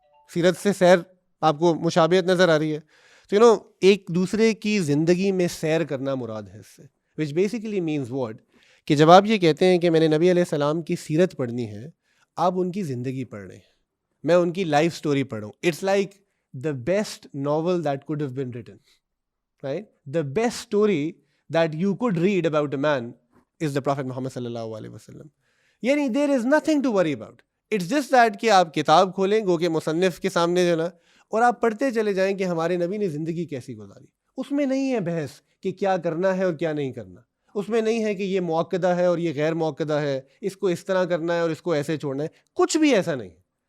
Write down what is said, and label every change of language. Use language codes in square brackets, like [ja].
[ur] سیرت سے سیر آپ کو مشابہت نظر آ رہی ہے. تو ایک دوسرے کی زندگی میں سیر کرنا مراد ہے اس سے, [en] which basically means what, [ur] کہ جب آپ یہ کہتے ہیں کہ میں نے نبی علیہ السلام کی سیرت پڑھنی ہے, آپ ان کی زندگی پڑھ رہے ہیں, میں ان کی لائف اسٹوری پڑھوں. [en] It's like the best novel that could have been written, right? The best story that you could read about a man is the Prophet Muhammad sallallahu alaihi wasallam. Yani there is nothing to worry about. It's just that [ur] کہ آپ کتاب کھولیں گو کہ مصنف کے سامنے جو نا, اور آپ پڑھتے چلے جائیں کہ ہمارے نبی نے زندگی کیسی گزاری. اس میں نہیں ہے بحث کہ کیا کرنا ہے اور کیا نہیں کرنا. اس میں نہیں ہے کہ یہ موقدہ ہے اور یہ غیر موقدہ ہے, اس کو اس طرح کرنا ہے اور اس کو ایسے چھوڑنا ہے. کچھ بھی ایسا نہیں ہے.